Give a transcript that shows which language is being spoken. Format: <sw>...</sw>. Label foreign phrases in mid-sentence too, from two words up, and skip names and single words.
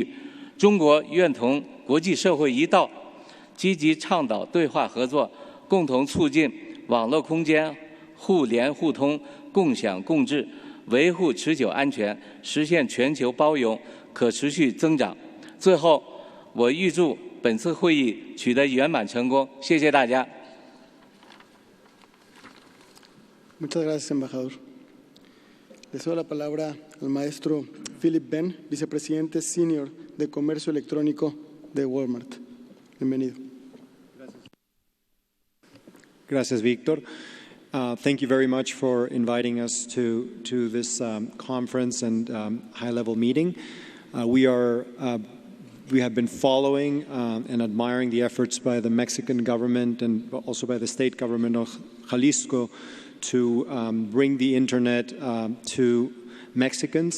<zh>中国愿同国际社会一道，积极倡导对话合作，共同促进网络空间互联互通、共享共治，维护持久安全，实现全球包容、可持续增长。最后，我预祝本次会议取得圆满成功。谢谢大家。</zh> <es>Muchas gracias, embajador. Le cedo la palabra al maestro Philip Ben, vicepresidente senior de Comercio Electrónico de Walmart. Bienvenido. Gracias, Víctor.</es> <en>Thank you very much for inviting us to this conference and high-level meeting. We are We have been following and admiring the efforts by the Mexican government and also by the state government of Jalisco to bring the internet to Mexicans.</en>